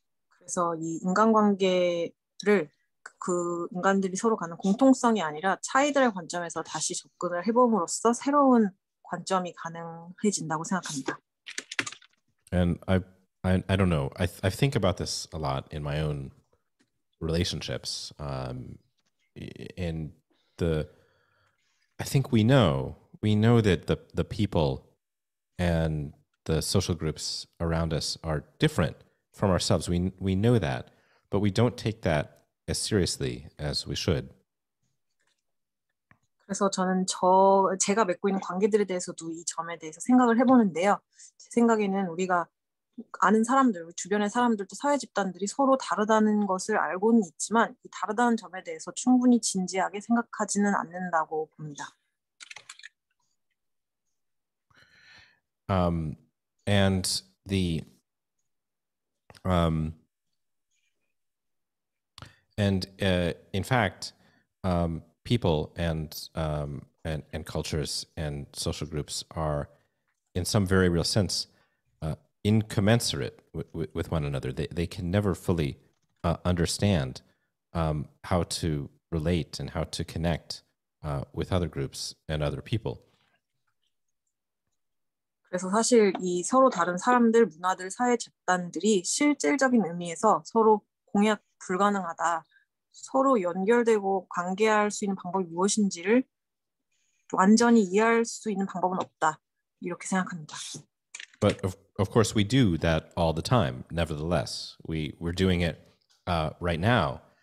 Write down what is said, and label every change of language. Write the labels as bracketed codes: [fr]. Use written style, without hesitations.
[ko] 그래서 이 인간관계를 그 인간들이 서로 가는 공통성이 아니라 차이들의 관점에서 다시 접근을 해봄으로써 새로운 관점이 가능해진다고 생각합니다. [en] And I don't know. I think about this a lot in my own relationships. And I think we know that the people and the social groups around us are different from ourselves. We know that, but we don't take that as seriously as we should. [ko] 그래서 저는 제가 맺고 있는 관계들에 대해서도 이 점에 대해서 생각을 해보는데요. 제 생각에는 우리가 아는 사람들, 주변의 사람들도 사회 집단들이 서로 다르다는 것을 알고는 있지만 이 다르다는 점에 대해서 충분히 진지하게 생각하지는 않는다고 봅니다. [en] And the in fact, people and cultures and social groups are, in some very real sense, incommensurate with one another. They can never fully understand how to relate and how to connect with other groups and other people. [ko] 그래서 사실 이 서로 다른 사람들, 문화들, 사회 집단들이 실질적인 의미에서 서로 공약 불가능하다. 서로 연결되고 관계할 수 있는 방법이 무엇인지를 완전히 이해할 수 있는 방법은 없다. 이렇게 생각합니다. [en] But of course we do that all the time. Nevertheless, we're doing it right now.